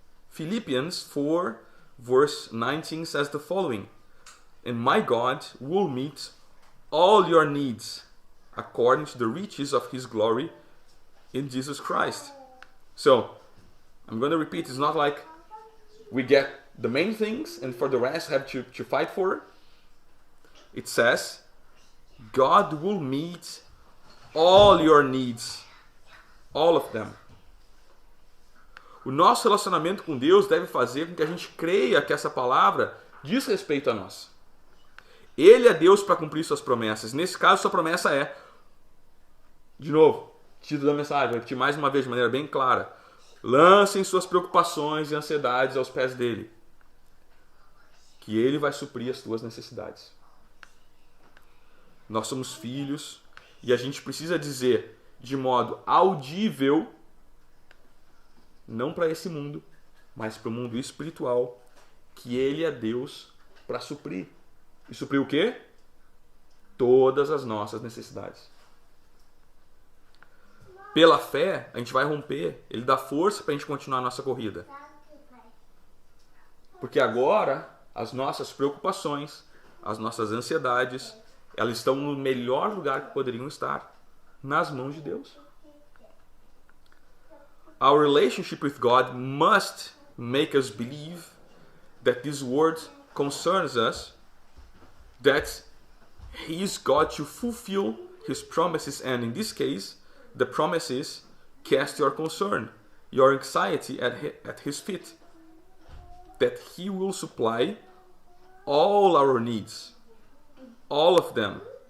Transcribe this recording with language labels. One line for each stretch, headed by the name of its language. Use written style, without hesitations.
English: Philippians 4, verse 19 says the following: And my God will meet all your needs according to the riches of His glory in Jesus Christ. So, I'm going to repeat, it's not like we get the main things and for the rest have to fight for. It says, God will meet all your needs. All of them.
Portuguese: O nosso relacionamento com Deus deve fazer com que a gente creia que essa palavra diz respeito a nós. Ele é Deus para cumprir suas promessas. Nesse caso, sua promessa é, de novo, título da mensagem, vou repetir mais uma vez de maneira bem clara: lancem suas preocupações e ansiedades aos pés dele, que ele vai suprir as tuas necessidades. Nós somos filhos e a gente precisa dizer de modo audível, não para esse mundo, mas para o mundo espiritual, que ele é Deus para suprir. E suprir o quê? Todas as nossas necessidades. Pela fé, a gente vai romper. Ele dá força para a gente continuar a nossa corrida. Porque agora, as nossas preocupações, as nossas ansiedades, elas estão no melhor lugar que poderiam estar, nas mãos de Deus.
English: Our relationship with God must make us believe that this word concerns us, that He is God to fulfill His promises, and in this case, the promise is, cast your concern, your anxiety at His feet, that He will supply all our needs, all of them.